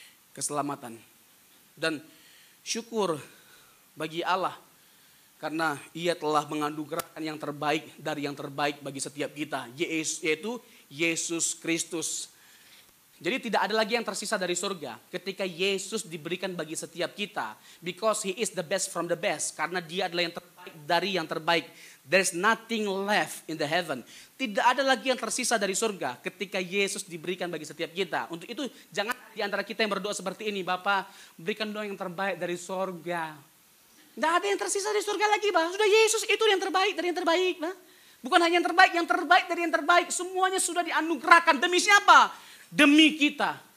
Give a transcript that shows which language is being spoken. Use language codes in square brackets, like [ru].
[id] Keselamatan. Dan syukur bagi Allah karena Ia telah menganugerahkan yang terbaik dari yang terbaik bagi setiap kita, yaitu Yesus Kristus. Jadi tidak ada lagi yang tersisa dari surga ketika Yesus diberikan bagi setiap kita, [en] because He is the best [id] from the best, karena Dia adalah yang terbaik dari yang terbaik. [en] There's nothing left in the heaven. [id] Tidak ada lagi yang tersisa dari surga ketika Yesus diberikan bagi setiap kita. Untuk itu jangan di antara kita yang berdoa seperti ini, Bapak berikan doa yang terbaik dari surga. Tidak ada yang tersisa dari surga lagi, Pak. Sudah Yesus itu yang terbaik dari yang terbaik, Pak. Bukan hanya yang terbaik dari yang terbaik. Semuanya sudah dianugerahkan. Demi siapa? Demi kita.